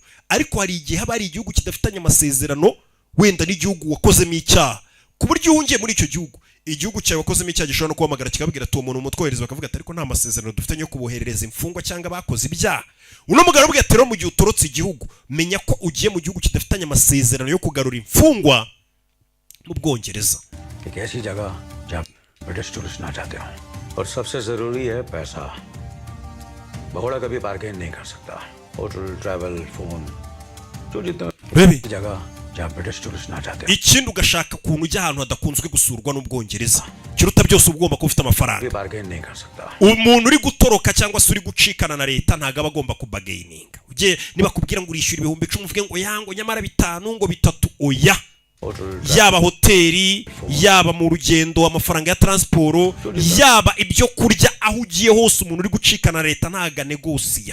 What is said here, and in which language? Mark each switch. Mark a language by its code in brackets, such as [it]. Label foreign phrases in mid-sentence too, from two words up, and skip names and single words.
[rw] Ariko hari igihe haba hari igihugu kidafitanye amasezerano wenda n'igihugu wakozemo icyaha, ku buryo uhungiye muri icyo gihugu, igihugu cyawe wakozemo icyaha gishobora no kuhamagara kikabwira ati uwo muntu umutwohereza, bakavuga ati ariko nta masezerano dufitanye yo kuboherereza imfungwa cyangwa bakoze ibyaha. Uno mugabo aravuga ati rero mu gihe utorotse igihugu menya ko ugiye mu gihugu kidafitanye amasezerano yo kugarura imfungwa mu Bwongereza. [en] British tourist [hi] ना चाहते हो और सबसे जरूरी है पैसा. भगोड़ा कभी बार्गेन नहीं कर सकता. होटल, ट्रैवल, फोन, जो जितना जगह जहाँ [en] British tourist [hi] ना चाहते हो. [rw] Ikindi ugashaka kuntu ujya ahantu hadakunzwe gusurwa n'Ubwongereza. Kiruta byose ugomba kuba ufite amafaranga. [hi] बार्गेन नहीं कर सकता. [rw] Umuntu uri gutoroka cyangwa se uri gucikana na leta ntago aba agomba kubagaininga. Uje niba kubwira ngo urishyura 10,000 uvuge ngo yango nyamara 5 ngo 3 oya. yaba hoteli, yaba mu rugendo, amafaranga ya transport, yaba ibyo kurya, aho ugiye hose umuntu uri gucikana leta ntaga negosiya.